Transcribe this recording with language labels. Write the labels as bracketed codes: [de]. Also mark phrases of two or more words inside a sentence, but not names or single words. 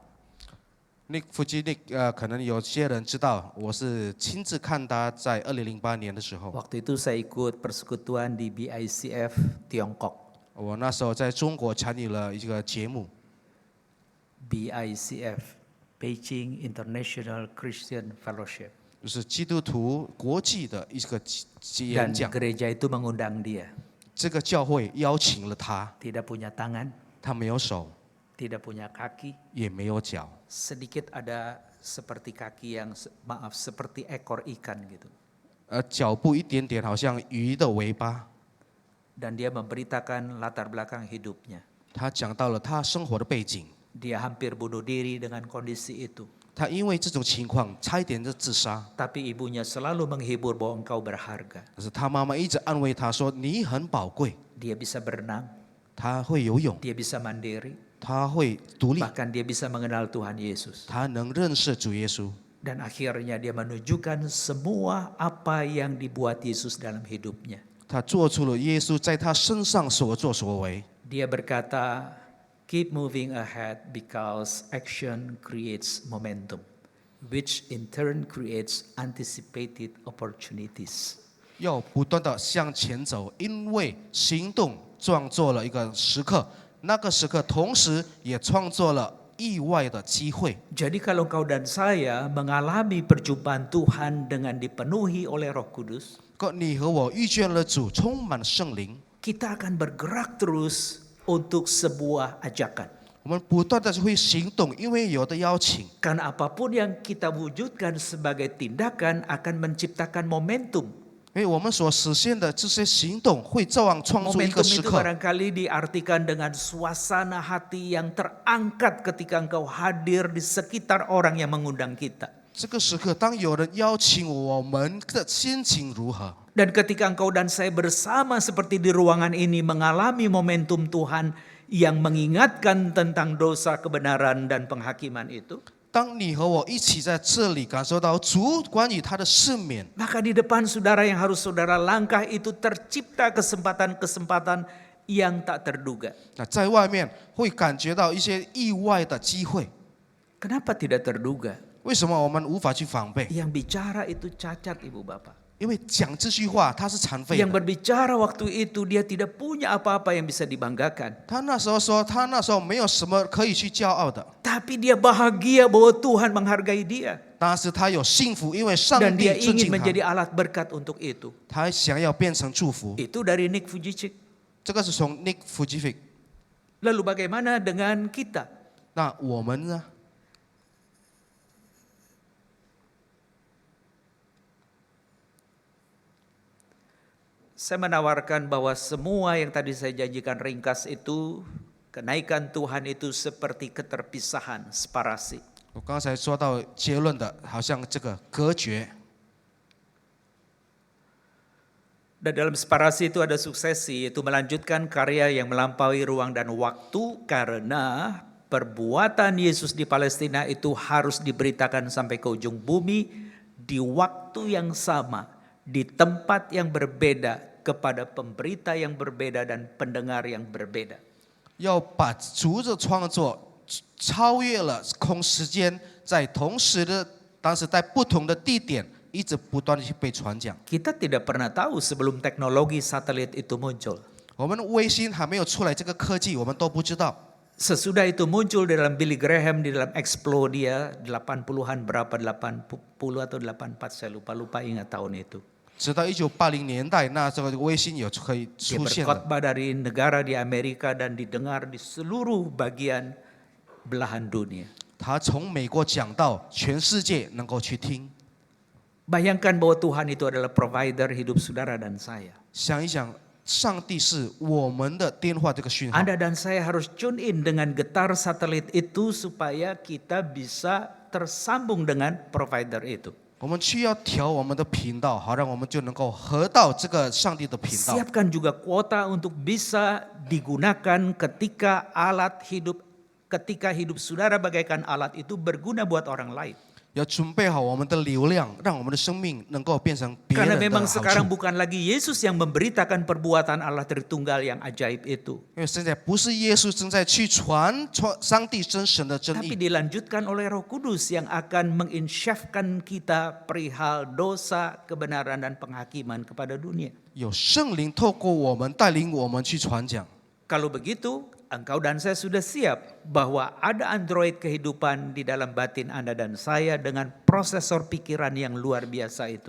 [zh] Nick Vujicic，可能有些人知道，我是亲自看他在2008年的时候， [id] Waktu itu saya ikut persekutuan di BICF Tiongkok. [zh] 我那时候在中国参与了一个节目， BICF, Beijing International Christian Fellowship. 就是基督徒国际的一个演 [id] Dan [zh] 讲。 [id] gereja itu mengundang dia. [zh] 这个教会邀请了他， [id] Tidak punya tangan, [zh] 他没有手， [id] tidak punya kaki, [zh] 也没有脚， [id] sedikit ada seperti kaki yang seperti ekor ikan gitu. [zh] 脚部一点点好像鱼的尾巴。 [id] Dan dia memberitakan latar belakang hidupnya. [zh] 他讲到了他生活的背景， [id] Dia hampir bunuh diri dengan kondisi itu. [zh] 他因为这种情况差一点就自杀， [id] Tapi ibunya selalu menghibur bahwa engkau berharga. [zh] 可是他妈妈一直安慰他说：“你很宝贵。 [id] Dia bisa berenang, ” [zh] 他会游泳， [id] dia bisa mandiri, [zh] 他会独立， [id] bahkan dia bisa mengenal Tuhan Yesus. [zh] 他能认识主耶稣。 [id] Dan akhirnya dia menunjukkan semua apa yang dibuat Yesus dalam hidupnya. [zh] 他做出了耶稣在他身上所作所为。 [id] Dia berkata, [en] keep moving ahead because action creates momentum, which in turn creates anticipated opportunities. [zh] 要不断的向前走，因为行动创作了一个时刻，那个时刻同时也创作了意外的机会。 [id] Jadi kalau kau dan saya mengalami perjumpaan Tuhan dengan dipenuhi oleh Roh Kudus, [zh] 你和我遇见了主，充满圣灵， [id] kita akan bergerak terus untuk sebuah ajakan. [zh] 我们不断的会行动，因为有的邀请。 [id] Karena apapun yang kita wujudkan sebagai tindakan akan menciptakan momentum. [zh] 因为我们所实现的这些行动，会照样创出一 [id] Momentum [zh] 个时 [id] itu [zh] 刻。 [id] barangkali diartikan dengan suasana hati yang terangkat ketika engkau hadir di sekitar orang yang mengundang kita. [zh] 这个时刻，当有人邀请我们的心情如何？ [id] Dan ketika engkau dan saya bersama seperti di ruangan ini mengalami momentum Tuhan yang mengingatkan tentang dosa, kebenaran, dan penghakiman itu, [zh] 当你和我一起在这里感受到主关于他的赦免， [id] maka di depan saudara yang harus saudara langkah itu tercipta kesempatan-kesempatan yang tak terduga. [zh] 那在外面会感觉到一些意外的机会。 [id] Kenapa tidak terduga? [zh] 为什么我们无法去防备？ [id] Yang bicara itu cacat, Ibu Bapak. [zh] 因为讲这句话他是残废 [id] Yang [zh] 的。 [id] berbicara waktu itu dia tidak punya apa-apa yang bisa dibanggakan. [zh] 他那时候说，他那时候没有什么可以去骄傲的， [id] Tapi dia bahagia bahwa Tuhan menghargai dia. [zh] 但是他有幸福，因为上 [id] Dan [zh] 帝 [id] dia [zh] 尊 [id] ingin [zh] 敬他， [id] menjadi alat berkat untuk itu. [zh] 他想要变成祝福。 [id] Itu dari Nick Fujicik. [zh] 这个是从 Nick Fujifik。 [id] Lalu bagaimana dengan kita? [zh] 那我们呢？ [id] Saya menawarkan bahwa semua yang tadi saya janjikan ringkas itu, kenaikan Tuhan itu seperti keterpisahan, separasi. [zh] 我刚才说到结论的，好像这个隔绝。 [id] Dan dalam separasi itu ada suksesi, yaitu melanjutkan karya yang melampaui ruang dan waktu, karena perbuatan Yesus di Palestina itu harus diberitakan sampai ke ujung bumi di waktu yang sama, di tempat yang berbeda, kepada pemberita yang berbeda dan pendengar yang berbeda. [zh] 要把主的创作超越了空时间，在同时的，当时在不同的地点，一直不断的去被传讲。 [id] Kita tidak pernah tahu sebelum teknologi satelit itu muncul. [zh] 我们微星还没有出来，这个科技我们都不知道。 [id] Sesudah itu muncul di dalam Billy Graham, di dalam Explode dia 80-an berapa, 80 atau 84 saya lupa ingat tahun itu. [zh] 直到1980年代，那这个微星有可以 [id] Dia [zh] 出现了。 [id] berkhotbah dari negara di Amerika dan didengar di seluruh bagian belahan dunia. [zh] 他从美国讲到全世界能够去听。 [id] Bayangkan bahwa Tuhan itu adalah provider hidup saudara dan saya. [zh] 想一想，上帝是我们的电话这个讯号。 [id] Anda dan saya harus [en] tune in [id] dengan getar satelit itu supaya kita bisa tersambung dengan provider itu. [zh] 我们需要调我们的频道，好让我们就能够合到这个上帝的频道。 [id] Siapkan juga kuota untuk bisa digunakan ketika hidup saudara bagaikan alat itu berguna buat orang lain. [zh] 要准备好我们的流量，让我们的生命能够变成别 [id] Karena [zh] 人的 [id] memang [zh] 好 [id] sekarang [zh] 处。 [id] bukan lagi Yesus yang memberitakan perbuatan Allah Tritunggal yang ajaib itu. [zh] 因为现在不是耶稣正在去传上帝真神的真 [id] Tapi [zh] 意， [id] dilanjutkan oleh Roh Kudus yang akan menginsyafkan kita perihal dosa, kebenaran, dan penghakiman kepada dunia. [zh] 有圣灵透过我们带领我们去传讲。 [id] Kalau begitu, engkau dan saya sudah siap bahwa ada android kehidupan di dalam batin Anda dan saya dengan prosesor pikiran yang luar biasa itu.